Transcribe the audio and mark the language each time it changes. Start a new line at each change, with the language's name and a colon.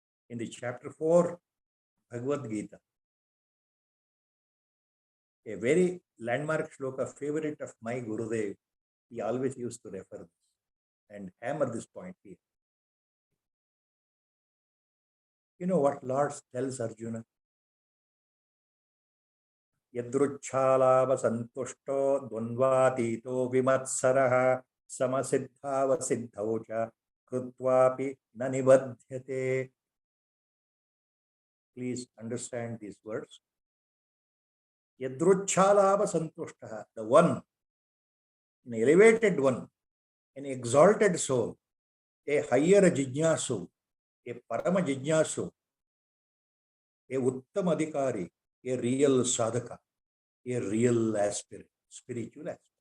English: In the chapter 4, Bhagavad Gita, a very landmark shloka, favorite of my Gurudev, he always used to refer this and hammer this point here. You know what Lord tells Arjuna?
Sanskrit: ಯದೃಚ್ಛಾಲಾಭ ಸಂತುಷ್ಟೋ ದ್ವಂದ್ವಾತೀತೋ ವಿಮತ್ಸರಃ ಸಮಸಿದ್ಧಾವಸಿದ್ಧೌ ಚ ಕೃತ್ವಾಪಿ ನ ನಿಬಧ್ಯತೆ.
English: Please understand these words.
Sanskrit: ಯದೃಚ್ಛಾಲಾಭ ಸಂತುಷ್ಟಃ,
English: the one, an elevated one, an exalted soul, a higher jijnasu, a parama jijnasu, a uttam adhikari, a real sadhaka, a real aspirant, spiritual aspirant.